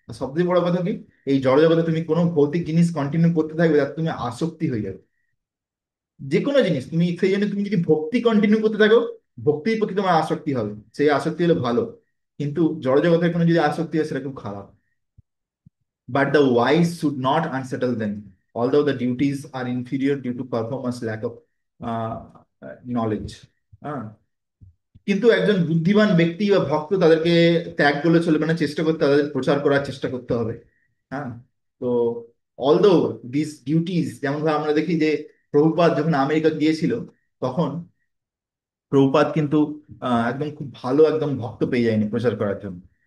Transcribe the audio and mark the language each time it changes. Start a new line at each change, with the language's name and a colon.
Bangla: সবচেয়ে বড় কথা কি, এই জড়জগতে তুমি কোনো ভৌতিক জিনিস কন্টিনিউ করতে থাকবে, তার তুমি আসক্তি হয়ে যাবে। যে কোনো জিনিস তুমি, সেই জন্য তুমি যদি ভক্তি কন্টিনিউ করতে থাকো, ভক্তির প্রতি তোমার আসক্তি হবে, সেই আসক্তি হলে ভালো। কিন্তু জড়জগতের কোনো যদি আসক্তি হয় সেটা খুব খারাপ।
English: But the wise should not unsettle them, although the duties are inferior due to performance lack of knowledge.
Bangla: হ্যাঁ, কিন্তু একজন বুদ্ধিমান ব্যক্তি বা ভক্ত তাদেরকে ত্যাগ করলে চলবে না, চেষ্টা করতে, তাদের প্রচার করার চেষ্টা করতে হবে। হ্যাঁ, তো
English: although this duties,
Bangla: যেমন ভাবে আমরা দেখি যে প্রভুপাদ যখন আমেরিকা গিয়েছিল, তখন প্রভুপাদ কিন্তু একদম খুব ভালো একদম ভক্ত পেয়ে যায়নি প্রচার করার জন্য।